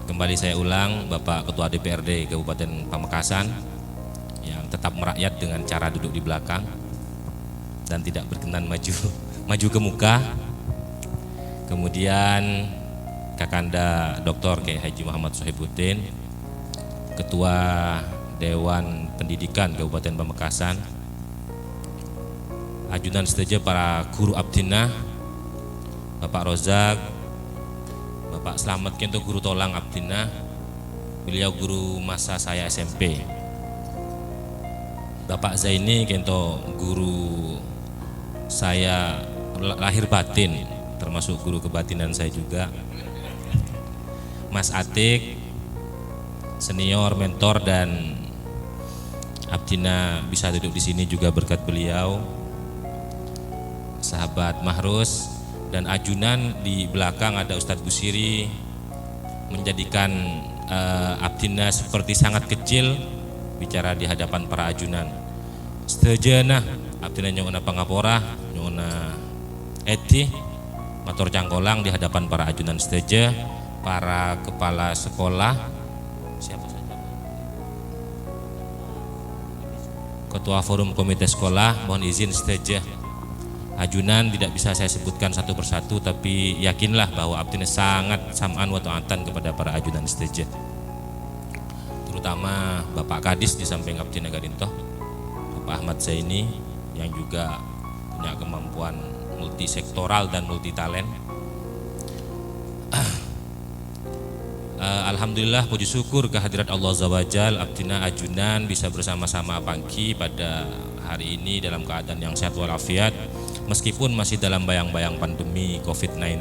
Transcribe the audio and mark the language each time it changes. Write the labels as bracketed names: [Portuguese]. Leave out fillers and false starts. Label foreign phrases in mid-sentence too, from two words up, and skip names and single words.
[Indonesian] Kembali saya ulang, Bapak Ketua DPRD Kabupaten Pamekasan yang tetap merakyat dengan cara duduk di belakang dan tidak berkenan maju ke muka. Kemudian Kakanda Dr. Kiai Haji Muhammad Sohibuddin, Ketua Dewan Pendidikan Kabupaten Pamekasan, [Madurese] ajudan seteja [Indonesian] para guru Abdina, Bapak Rozak, Bapak Slamet Kento guru Tolang Abdina, beliau guru masa saya SMP. Bapak Zaini Kento guru saya lahir batin, termasuk guru kebatinan saya juga. Mas Atik, senior, mentor, dan Abdina bisa duduk di sini juga berkat beliau. Sahabat Mahrus dan ajunan di belakang ada Ustadz Busiri, menjadikan Abdina seperti sangat kecil bicara di hadapan [Madurese] para ajunan. Setejana Abdina nyona pangapora, nyona eti, matur cangkolang [Indonesian] di hadapan [Madurese] para ajunan seteja, [Indonesian] para kepala sekolah, siapa saja, ketua forum komite sekolah, mohon izin seteja. Ajunan tidak bisa saya sebutkan satu persatu, tapi yakinlah bahwa Abdina sangat [Arabic] سمعا وطاعة [Indonesian] kepada [Madurese] para ajunan seteja, [Indonesian] terutama Bapak Kadis di samping Abdina Gadintoh, Bapak Ahmad Zaini yang juga punya kemampuan multisektoral dan multitalent. Alhamdulillah, puji syukur kehadirat Allah [Arabic] عز وجل, [Indonesian] Abdina ajunan bisa bersama-sama pagi pada hari ini dalam keadaan yang sehat walafiat, meskipun masih dalam bayang-bayang pandemi COVID-19.